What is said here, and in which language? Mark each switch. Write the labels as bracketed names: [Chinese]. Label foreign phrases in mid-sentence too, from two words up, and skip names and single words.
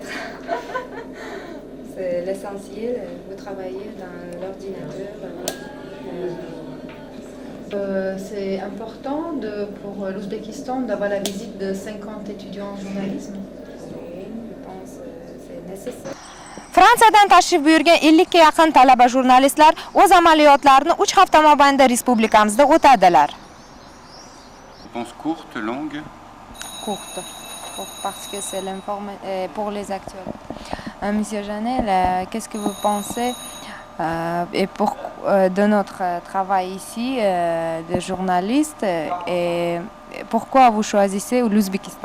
[French] C'est l'essentiel, vous travaillez dans l'ordinateur. C'est important pour l'Ouzbékistan d'avoir la visite de 50 étudiants en journalisme. Oui, je pense que c'est nécessaire. [Uzbek] Fransadan təşrif buyurgan 50-ga yaqin talaba jurnalistlar o'z amaliyotlarini 3 hafta mobaynida respublikamizda o'tadilar. [French] Réponse courte, longue. Courte, parce que c'est pour les actuels. Monsieur Janel, qu'est-ce que vous pensez de notre travail ici de journaliste et pourquoi vous choisissez l'Ouzbékistan?